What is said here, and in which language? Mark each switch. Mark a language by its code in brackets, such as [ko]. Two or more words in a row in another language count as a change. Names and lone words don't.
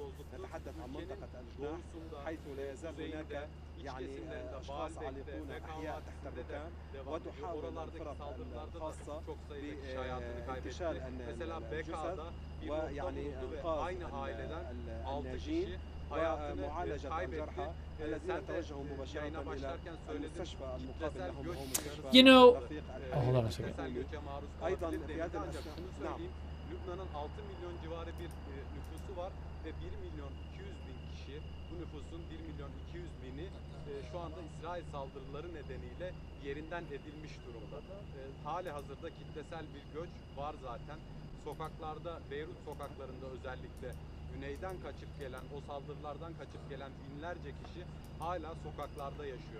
[ar] نتحدث عن منطقة الجناح حيث لا يزال هناك أشخاص عالقون أحياء تحت الركام، وتحاول الفرق الخاصة بانتشال الجثث ويعني إنقاذ الناجين ومعالجة الجرحى الذين توجهوا مباشرة إلى المستشفى المقابل لهم وهو مستشفى [en] You know, رفيق hold on a second. [ar] أيضا في هذا الأثناء نعم [tr] Lübnan'ın 6 milyon civarı bir nüfusu var ve 1 milyon 200 bin kişi, bu nüfusun 1 milyon 200 bini şu anda İsrail saldırıları nedeniyle yerinden edilmiş durumda. Hali hazırda kitlesel bir göç var zaten. Sokaklarda, Beyrut sokaklarında özellikle güneyden kaçıp gelen, o saldırılardan kaçıp gelen binlerce kişi hala sokaklarda yaşıyor.